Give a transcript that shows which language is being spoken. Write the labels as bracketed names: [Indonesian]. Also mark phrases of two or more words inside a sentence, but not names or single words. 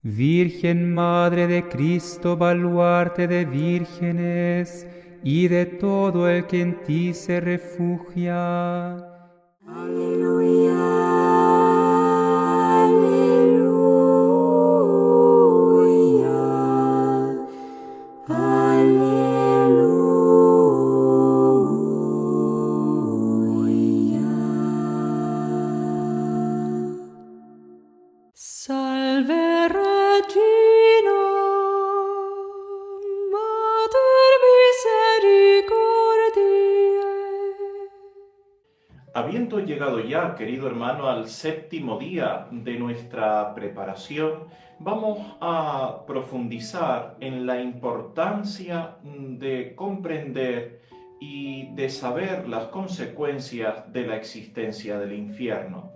[Spanish] Virgen Madre de Cristo, baluarte de vírgenes y de todo el que en ti se refugia. Aleluya, aleluya, aleluya. [Latin] Salve Regina, Mater misericordiae. [Spanish] Habiendo llegado ya, querido hermano, al séptimo día de nuestra preparación, vamos a profundizar en la importancia de comprender y de saber las consecuencias de la existencia del infierno.